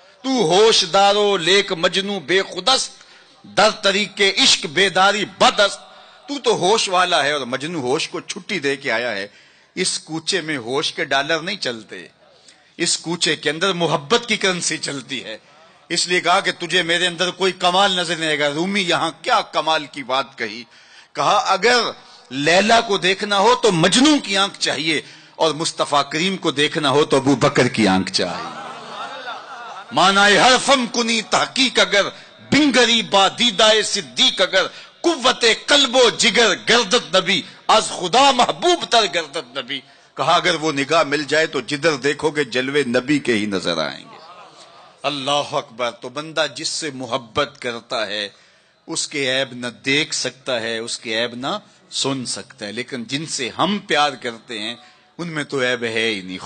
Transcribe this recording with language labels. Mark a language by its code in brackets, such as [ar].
[fa] تو ہوش دارو لیک مجنو بے خودست در طریق عشق بیداری بدست. [ur] تو ہوش والا ہے اور مجنو ہوش کو چھٹی دے کے آیا ہے. اس کوچے میں ہوش کے ڈالر نہیں چلتے, اس کوچے کے اندر محبت کی کرنسی چلتی ہے. اس لیے کہا کہ تجھے میرے اندر کوئی کمال نظر نہیں آئے گا. رومی یہاں کیا کمال کی بات کہی. کہا اگر لیلا کو دیکھنا ہو تو مجنو کی آنکھ چاہیے, اور مصطفیٰ کریم کو دیکھنا ہو تو ابو بکر کی آنکھ چاہیے. [fa] مانائے حرفم کنی تحقیق اگر بنگری با دیدائے صدیق اگر قوت قلب و جگر گردت نبی از خدا محبوب تر گردت نبی. [ur] کہا اگر وہ نگاہ مل جائے تو جدھر دیکھو گے جلوے نبی کے ہی نظر آئیں گے. اللہ اکبر. تو بندہ جس سے محبت کرتا ہے اس کے عیب نہ دیکھ سکتا ہے, اس کے عیب نہ سن سکتا ہے, لیکن جن سے ہم پیار کرتے ہیں ان میں تو عیب ہے ہی نہیں.